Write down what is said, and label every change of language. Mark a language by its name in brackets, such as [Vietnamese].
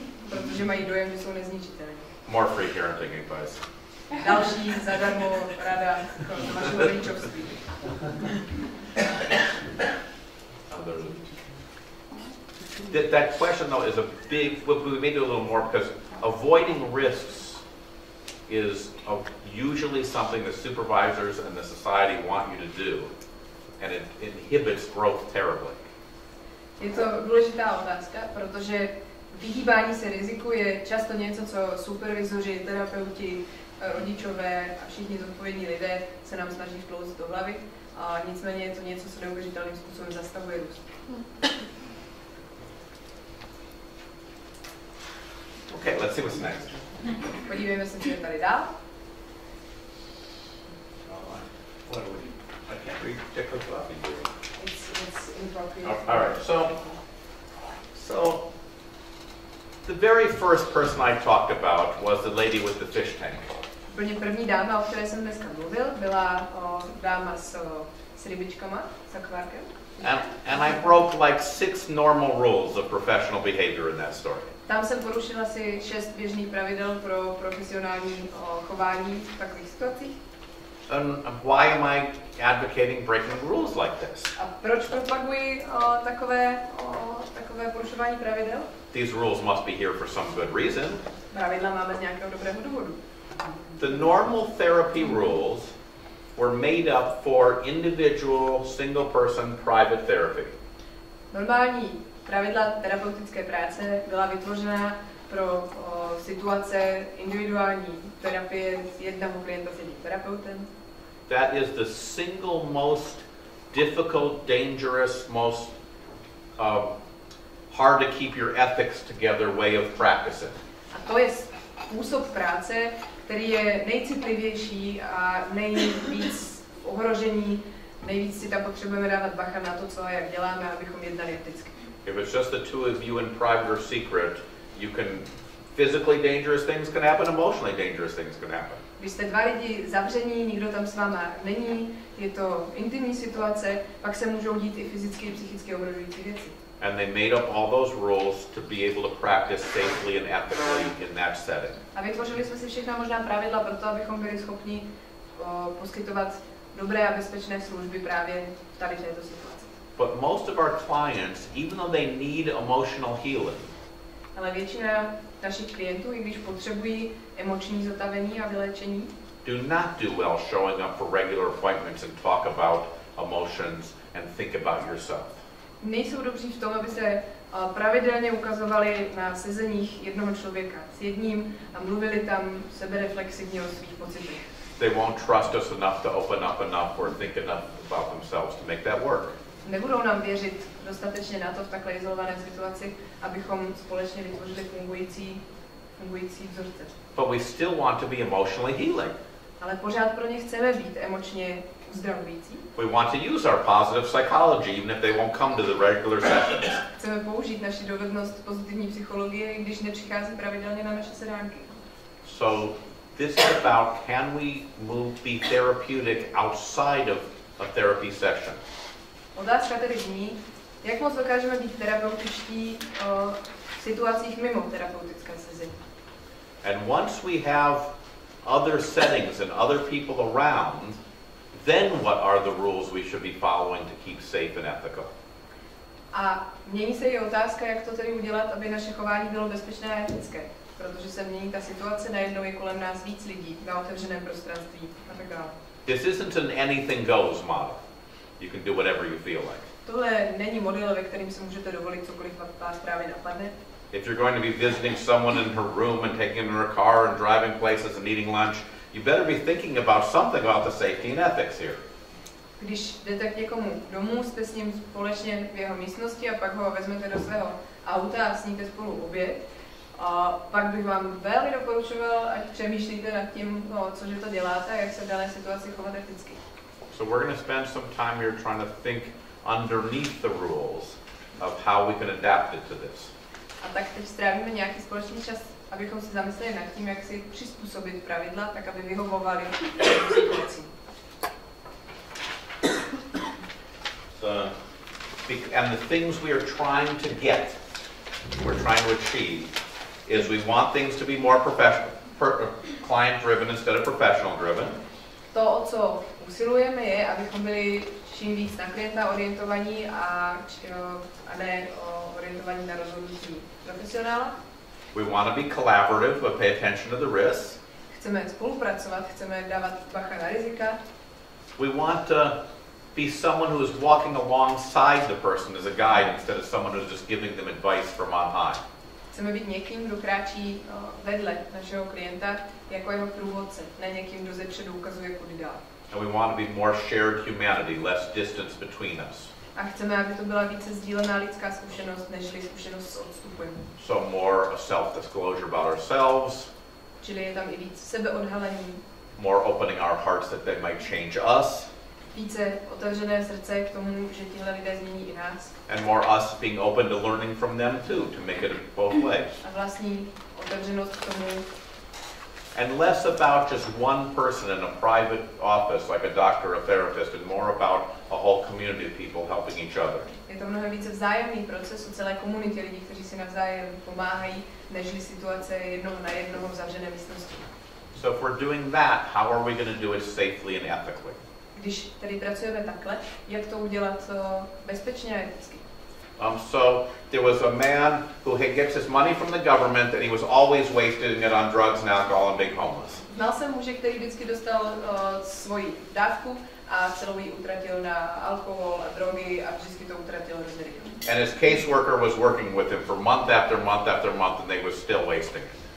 [Czech] Protože mají dojem, že jsou nezničitelní. [English] More free parenting advice. [Czech] Další zadarmo rada vašeho rodičovství. [English] That question though is a big, we may do a little more because avoiding risks is usually something the supervisors and the society want you to do, and it inhibits growth terribly. [Czech] Je to důležitá otázka, protože vyhýbání se riziku je často něco, co supervizoři, terapeuti, rodičové a všichni zodpovědní lidé se nám snaží vklouzit do hlavy. A nicméně je to něco, co neuvěřitelným způsobem zastavuje růst. [English] Okay, let's see what's next. [Czech] Podívejme se, co je tady dál. [English] What do we? I can't read particular coffee. It's inappropriate. All right. So the very first person I talked about was the lady with the fish tank. [Czech] Úplně první dáma, o které jsem dneska mluvil, byla dáma s rybičkama, s akvárkem. [English] And I broke like 6 normal rules of professional behavior in that story. [Czech] Tam jsem porušila asi 6 běžných pravidel pro profesionální chování v takových situacích. [English] And why am I advocating breaking rules like this? [Czech] A proč propaguji takové porušování pravidel? [English] These rules must be here for some good reason. [Czech] Pravidla máme z nějakého dobrého důvodu. [English] The normal therapy rules were made up for individual, single-person, private therapy. [Czech] Normální pravidla terapeutické práce byla vytvořena pro situace individuální terapie jednoho klienta s jedním terapeutem. [English] That is the single most difficult, dangerous, most hard to keep your ethics together way of practicing. [Czech] A to je způsob práce, který je nejcitlivější a nejvíc ohrožení, nejvíc si tam potřebujeme dávat bacha na to, co a jak děláme, abychom jednali eticky. [English] If it's just the two of you in private or secret, you can physically dangerous things can happen, emotionally dangerous things can happen. [Czech] Když jste dva lidi zavření, nikdo tam s váma není, je to intimní situace, pak se můžou dít i fyzicky, i psychicky ohrožující věci. [English] And they made up all those rules to be able to practice safely and ethically in that setting. [Czech] A vytvořili jsme si všechna možná pravidla pro to, abychom byli schopni poskytovat dobré a bezpečné služby právě v tady této situaci. [English] But most of our clients, even though they need emotional healing, [Czech] ale většina našich klientů, i když potřebují emoční zotavení a vyléčení, [English] do not do well showing up for regular appointments and talk about emotions and think about yourself. [Czech] Nejsou dobří v tom, aby se pravidelně ukazovali na sezeních jednoho člověka s jedním a mluvili tam sebereflexivně o svých pocitech. [English] They won't trust us enough to open up enough or think enough about themselves to make that work. [Czech] Nebudou nám věřit dostatečně na to v takhle izolované situaci, abychom společně vytvořili fungující vzorce. [English] But we still want to be emotionally healing. [Czech] Ale pořád pro ně chceme být emočně uzdravující. [English] We want to use our positive psychology even if they won't come to the regular sessions. [Czech] Chceme použít naši dovednost pozitivní psychologie, i když nepřichází pravidelně na naše sedánky. [English] So this is about can we be therapeutic outside of a therapy session. [Czech] Otázka tedy zní, jak moc dokážeme být terapeutičtí v situacích mimo terapeutické sezení. [English] And once we have other settings and other people around, then what are the rules we should be following to keep safe and ethical? [Czech] A mění se i otázka, jak to tedy udělat, aby naše chování bylo bezpečné a etické. Protože se mění ta situace, najednou je kolem nás víc lidí na otevřeném prostranství a tak dále. [English] This isn't an anything goes model. You can do whatever you feel like. [Czech] Tohle není model, ve kterým si můžete dovolit cokoliv vás právě napadne. [English] If you're going to be visiting someone in her room and taking them in her car and driving places and eating lunch, you better be thinking about something about the safety and ethics here. [Czech] Když jdete k někomu domů, jste s ním společně v jeho místnosti a pak ho vezmete do svého auta a sníte spolu oběd, a pak bych vám velmi doporučoval, ať přemýšlíte nad tím, cože to děláte a jak se v dané situaci chovat eticky. [English] So we're going to spend some time here trying to think underneath the rules of how we can adapt it to this. [Czech] A tak teď strávíme nějaký společný čas, abychom si zamysleli nad tím, jak si přizpůsobit pravidla, tak aby vyhovovaly situacím. [English] And the things we are trying to get, we're trying to achieve, is we want things to be more client-driven instead of professional-driven. [Czech] To, o co usilujeme, je, abychom byli čím víc na klienta orientovaní a ne orientovaní na rozhodnutí profesionála. [English] We want to be collaborative, but pay attention to the risks. [Czech] Chceme spolupracovat, chceme dávat bacha na rizika. [English] We want to be someone who is walking alongside the person as a guide instead of someone who's just giving them advice from on high. [Czech] Chceme být někým, kdo kráčí vedle našeho klienta jako jeho průvodce, ne někým, kdo zepředu ukazuje, kudy dál. [English] And we want to be more shared humanity, less distance between us. [Czech] A chceme, aby to byla více sdílená lidská zkušenost, nežli zkušenost s odstupem. [English] So more a self-disclosure about ourselves. [Czech] Čili je tam i víc sebeodhalení. [English] More opening our hearts that they might change us. [Czech] Více otevřené srdce k tomu, že tihle lidé změní i nás. [English] And more us being open to learning from them too, to make it both ways. [Czech] A vlastní otevřenost k tomu [English] And less about just one person in a private office, like a doctor, a therapist, and more about a whole community of people helping each other. [Czech] Je to mnohem více vzájemný proces u celé komunity lidí, kteří si navzájem pomáhají, nežli situace jednoho na jednoho v zavřené místnosti. [English] So if we're doing that, how are we going to do it safely and ethically? [Czech] Když tedy pracujeme takhle, jak to udělat bezpečně a eticky? [English] So there was a man who gets his money from the government and he was always wasting it on drugs and alcohol and being homeless. [Czech] Znal jsem muže, který vždycky dostal svoji dávku a celou ji utratil na alkohol a drogy a vždycky to utratil hrozně rychle. [English] And his caseworker was working with him for month after month after month and they were still wasting it.